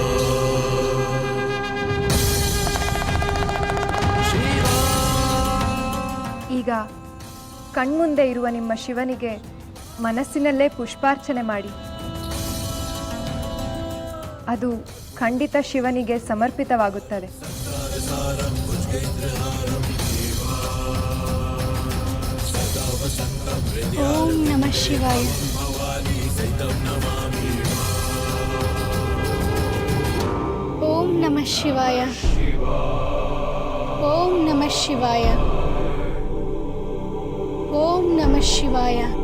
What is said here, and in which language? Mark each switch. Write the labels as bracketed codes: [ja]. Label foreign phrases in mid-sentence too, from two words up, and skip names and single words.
[kn] ಈಗ ಕಣ್ಮುಂದೆ ಇರುವ ನಿಮ್ಮ ಶಿವನಿಗೆ ಮನಸ್ಸಿನಲ್ಲೇ ಪುಷ್ಪಾರ್ಚನೆ ಮಾಡಿ. ಅದು ಖಂಡಿತ ಶಿವನಿಗೆ ಸಮರ್ಪಿತವಾಗುತ್ತದೆ. [sa] ಓಂ ನಮಃ ಶಿವಾಯ. ಓಂ ನಮಃ ಶಿವಾಯ. ಓಂ ನಮಃ ಶಿವಾಯ. ಓಂ ನಮಃ ಶಿವಾಯ.